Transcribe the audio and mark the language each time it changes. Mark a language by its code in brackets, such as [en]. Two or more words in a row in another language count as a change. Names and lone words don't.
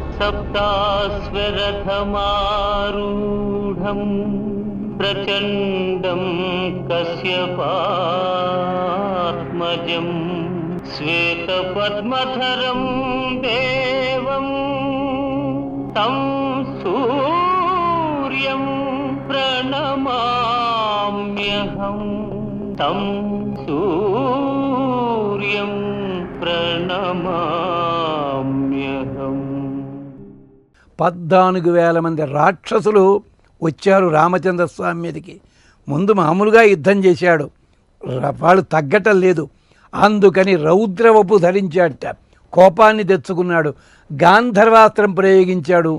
[sa] सप्ताश्वरथमारूढं प्रचण्डं कश्यपात्मजं श्वेतपद्मधरं देवं तं सूर्यं प्रणमाम्यहं तं सूर्यं ప్రణమామ్యహం. [te] 14,000 మంది రాక్షసులు వచ్చారు రామచంద్రస్వామి మీదకి. ముందు మామూలుగా యుద్ధం చేశాడు, వాళ్ళు తగ్గటం లేదు. అందుకని రౌద్రవపు ధరించాడట, కోపాన్ని తెచ్చుకున్నాడు, గాంధర్వాస్త్రం ప్రయోగించాడు.